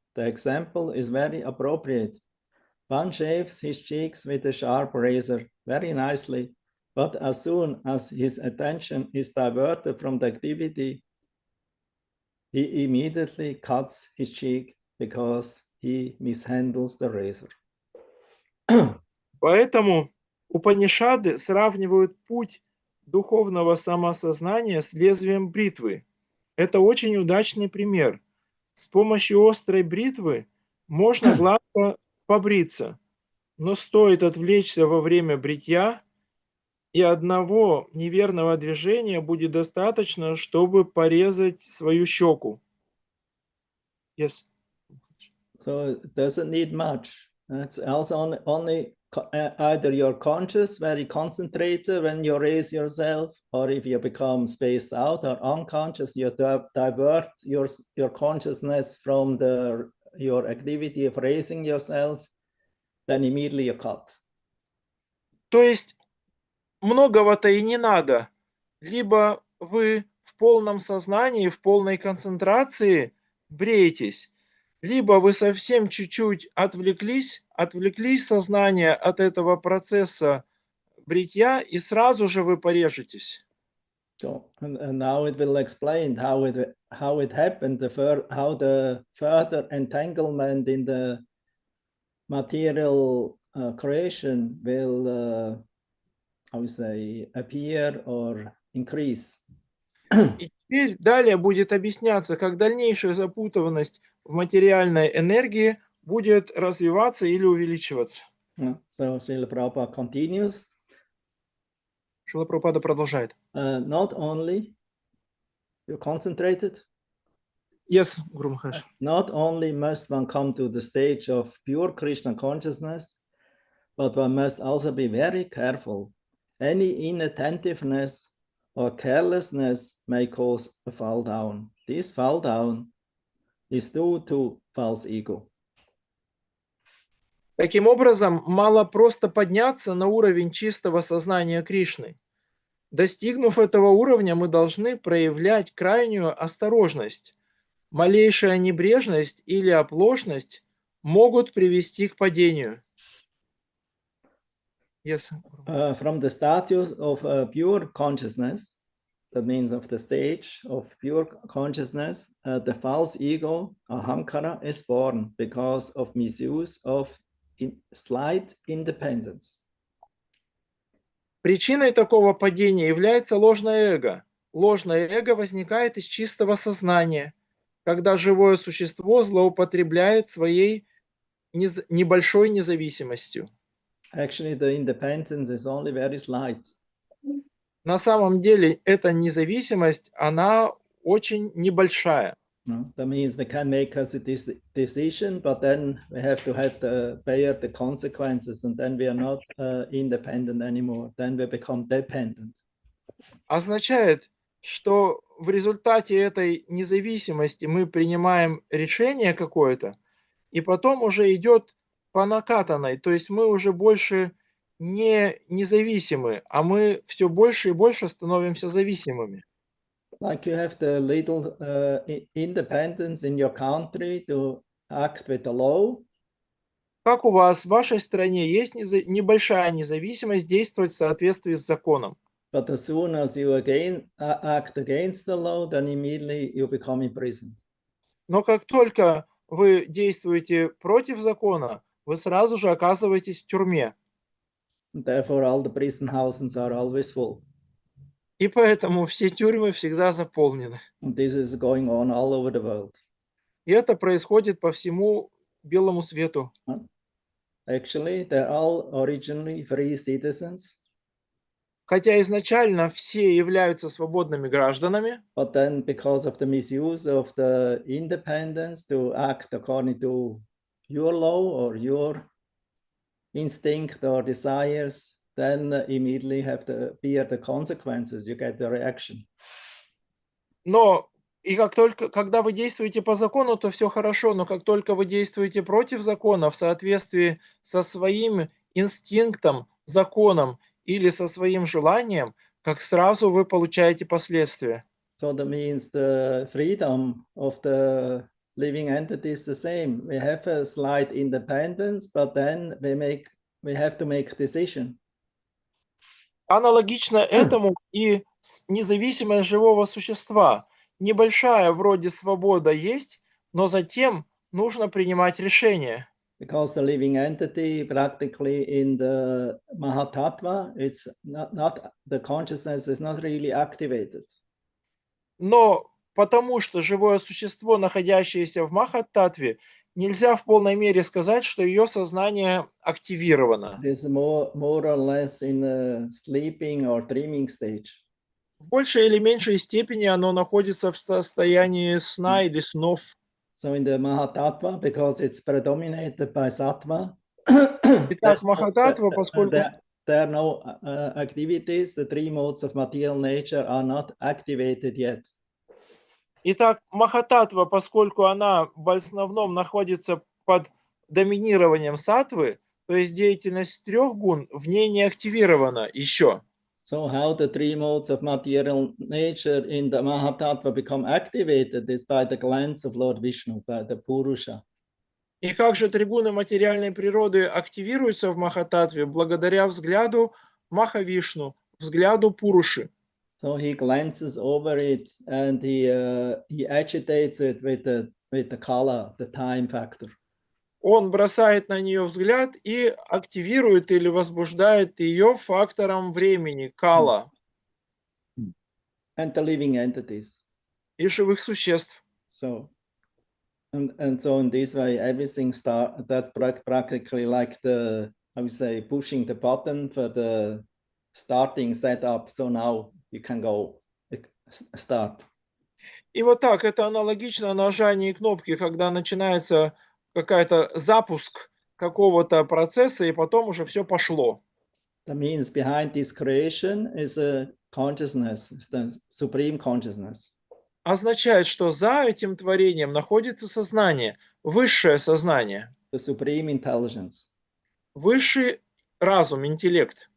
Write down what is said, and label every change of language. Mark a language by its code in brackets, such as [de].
[en] The example is very appropriate. One shaves his cheeks with a sharp razor very nicely, but as soon as his attention is diverted from the activity, he immediately cuts his cheek because he mishandles the razor. [ru] Поэтому Упанишады сравнивают путь духовного самосознания с лезвием бритвы. Это очень удачный пример. С помощью острой бритвы можно гладко побриться, но стоит отвлечься во время бритья, и одного неверного движения будет достаточно, чтобы порезать свою щеку. [en] Yes. So it doesn't need much. It's also only either you're conscious, very concentrated when you raise yourself, or if you become spaced out or unconscious, you divert your consciousness from your activity of raising yourself, then immediately you cut. [ru] То есть многого-то и не надо. Либо вы в полном сознании, в полной концентрации бреетесь, либо вы совсем чуть-чуть отвлеклись сознание от этого процесса бритья, и сразу же вы порежетесь. [en] So, and now it will explain how it happened, how the further entanglement in the material creation will, how we say, appear or increase. [ru] И теперь далее будет объясняться, как дальнейшая запутанность в материальной энергии будет развиваться или увеличиваться. [en] So Srila Prabhupada continues. [ru] Шрила Прабхупада продолжает. [en] Not only you're concentrated. Yes, Guru Maharaj. Not only must one come to the stage of pure Krishna consciousness, but one must also be very careful. Any inattentiveness or carelessness may cause a fall down. This fall down is due to false ego. [ru] Таким образом, мало просто подняться на уровень чистого сознания Кришны. Достигнув этого уровня, мы должны проявлять крайнюю осторожность. Малейшая небрежность или оплошность могут привести к падению. [en] Yes. From the status of pure consciousness, that means of the stage of pure consciousness, the false ego, ahamkara, is born because of misuse of slight independence. [ru] Причиной такого падения является ложное эго. Ложное эго возникает из чистого сознания, когда живое существо злоупотребляет своей небольшой независимостью. [en] Actually, the independence is only very slight. [ru] На самом деле, эта независимость, она очень небольшая. [en] That means we can make a decision, but then we have to bear the consequences, and then we are not independent anymore. Then we become dependent. [ru] Означает, что в результате этой независимости мы принимаем решение какое-то, и потом уже идет по накатанной, то есть мы уже больше не независимы, а мы все больше и больше становимся зависимыми. [en] Like you have the little independence in your country to act with the law. [ru] Как у вас в вашей стране есть небольшая независимость действовать в соответствии с законом. [en] But as soon as you act against the law, then immediately you become imprisoned. [ru] Но как только вы действуете против закона, вы сразу же оказываетесь в тюрьме. [en] And therefore, all the prison houses are always full. [ru] И поэтому все тюрьмы всегда заполнены. [en] And this is going on all over the world. [ru] И это происходит по всему белому свету. [en] Actually, they're all originally free citizens. [ru] Хотя изначально все являются свободными гражданами, [en] but then because of the misuse of the independence to act according to your law or your instinct or desires, then immediately have to bear the consequences, you get the reaction. [ru] но и как только, когда вы действуете по закону, то все хорошо, но как только вы действуете против закона в соответствии со своим инстинктом, законом или со своим желанием, как сразу вы получаете последствия. [en] So that means the freedom of the living entity is the same. We have a slight independence, but then we have to make a decision. [ru] Аналогично этому и независимость живого существа. Небольшая вроде свобода есть, но затем нужно принимать решение. [en] Because the living entity practically in the Mahatattva, it's not the consciousness is not really activated. [ru] Но потому что живое существо, находящееся в Махат-татве, нельзя в полной мере сказать, что ее сознание активировано. [en] It is more or less in a sleeping or dreaming stage. [ru] В большей или меньшей степени оно находится в состоянии сна или снов. [en] So in the Mahatattva, because it's predominated by sattva, [ru] Итак, Махататтва, поскольку there are no activities, the three modes of material nature are not activated yet. Итак, Махататтва, поскольку она в основном находится под доминированием саттвы, то есть деятельность трех гун в ней не активирована еще. [en] So how the three modes of material nature in the Mahatattva become activated is by the glance of Lord Vishnu, by the Purusha. [ru] И как же тригуны материальной природы активируются в Махататтве благодаря взгляду Махавишну, взгляду Пуруши. [en] So he glances over it and he agitates it with the kala, the time factor. [ru] Он бросает на нее взгляд и активирует или возбуждает ее фактором времени, кала, [en] And the living entities. [ru] и живых существ. [en] So, and so in this way, everything that's practically like the, I would say, pushing the button for the starting setup. So now you can go start. [ru] И вот так, это аналогично нажанию кнопки, когда начинается какой-то запуск какого-то процесса, и потом уже все пошло. [en] That means behind this creation is a consciousness, it's the supreme consciousness. [ru] Означает, что за этим творением находится сознание, высшее сознание, [en] The supreme intelligence. [ru] высший разум, интеллект.